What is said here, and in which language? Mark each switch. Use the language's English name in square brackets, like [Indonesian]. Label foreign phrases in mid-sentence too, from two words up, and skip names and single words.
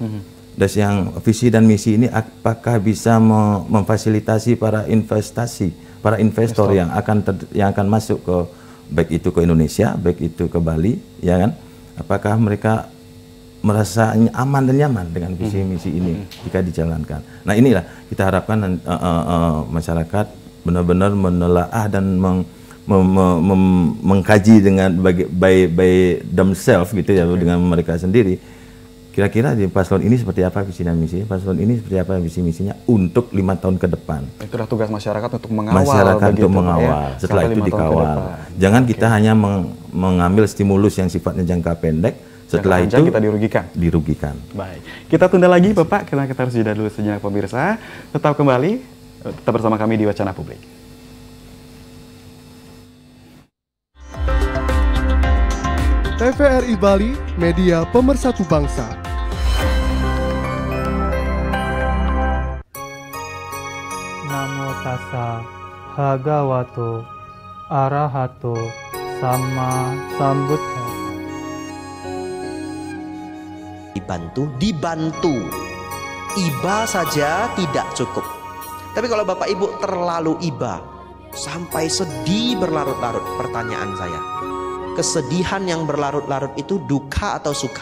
[Indonesian] Dan yang visi dan misi ini apakah bisa memfasilitasi para investor yang akan masuk ke baik itu ke Indonesia, baik itu ke Bali, ya kan? Apakah mereka merasa aman dan nyaman dengan visi misi ini jika dijalankan? Nah, inilah kita harapkan masyarakat benar-benar menelaah dan mengkaji dengan [English] by themselves [Indonesian] gitu ya, dengan mereka sendiri. Kira-kira di paslon ini seperti apa visi dan misi, paslon ini seperti apa visi misinya untuk 5 tahun ke depan. Itulah tugas masyarakat untuk mengawal. Masyarakat untuk mengawal, setelah itu dikawal. Jangan kita hanya mengambil stimulus yang sifatnya jangka pendek, setelah itu kita dirugikan. Baik, kita tunda lagi Bapak, karena kita harus jeda dulu sejenak pemirsa. Tetap kembali, tetap bersama kami di Wacana Publik. TVRI Bali, media pemersatu bangsa. [Pali] Namo tassa bhagavato arahato sama sambuddhassa. [Indonesian] Dibantu. Iba saja tidak cukup. Tapi kalau Bapak Ibu terlalu iba, sampai sedih berlarut-larut, pertanyaan saya, kesedihan yang berlarut-larut itu duka atau suka?